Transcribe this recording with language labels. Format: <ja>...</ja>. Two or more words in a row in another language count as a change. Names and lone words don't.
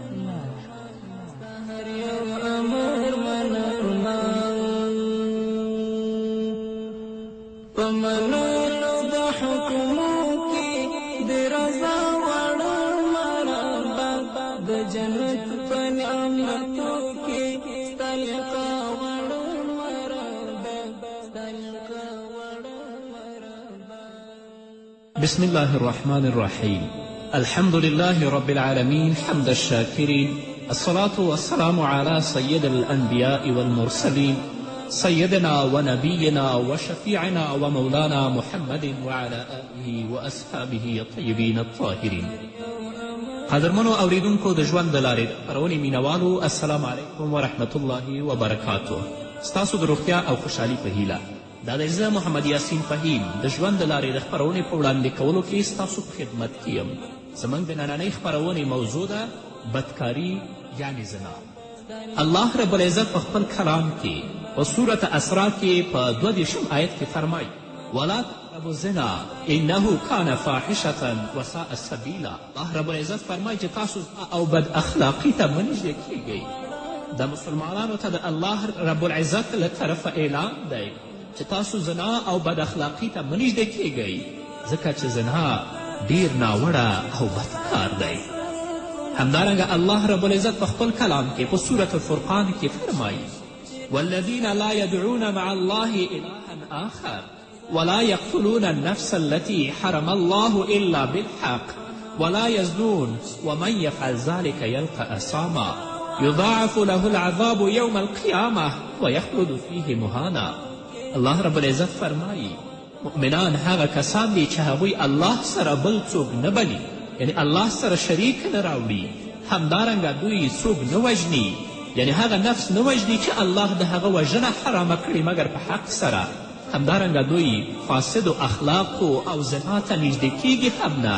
<ps>هر یو امر منرما په منلو د حکمو کې د رضا واړه مرحبا د جنت په نعمتو کې ستا لقا واړه مرحبا ستا لقا واړه مرحبا.</ps> <ar>بسم الله الرحمن الرحيم. الحمد لله رب العالمين حمد الشاكرين، الصلاة والسلام على سيد الأنبياء والمرسلين سيدنا ونبينا وشفيعنا ومولانا محمد وعلى آله وأصحابه الطيبين الطاهرين.</ar> <ps>قدرمنو اوریدونکو د ژوند د لارې د خپرونې مینوالو،</ps> <ar>السلام علیکم ورحمة الله وبرکاته.</ar> <ps>ستاسو د روغتیا او خوشحالي په هیله دا دی زه محمد یاسین فهیم د ژوند د لارې د خپرونې په وړاندې کولو کې ستاسو په خدمت کې یم. زموږ د نننۍ خپرونې موضوع ده بدکاري یعنې زنا. الله رب العزت په خپل کلام کې په صورت اسرا کې په 22 آیت کې فرمایي</ps> <ar>ولا تقربوا الزنا انه کان فاحشة وساء سبیلا.</ar> <ps>الله رب العزت فرمایي چې تاسو او بد اخلاقي ته مه نږدې کیږئ. د مسلمانانو ته د الله رب العزت له طرفه اعلان دی چې تاسو زنا او بد اخلاقي ته مه نږدې کیږئ، ځکه چې زنا ډیر ناوړه او بد کار دی. همدارنګه الله رب العزت په خپل کلام کې په سورة الفرقان کې فرمایي</ps> <ar>والذین لا يدعون مع الله إلها آخر ولا يقتلون النفس التي حرم الله إلا بالحق ولا يزنون ومن يفعل ذلك يلقى أثاما يضاعف له العذاب يوم القيامة ويخلد فيه مهانا.</ar> <ps>الله رب العزت فرمایي مؤمنان هغه کسان دي چې هغوی الله سره بل څوک نه بلي، یعنی الله سره شریک نه راوړي. همدارنګه دوی څوک نه وژني، یعنی هغه نفس نه وژني چې الله د هغه وژنه حرامه کړي مګر په حق سره. همدارنګه دوی فاسدو اخلاقو او زنا ته نږدې کیږي هم نه.</ps>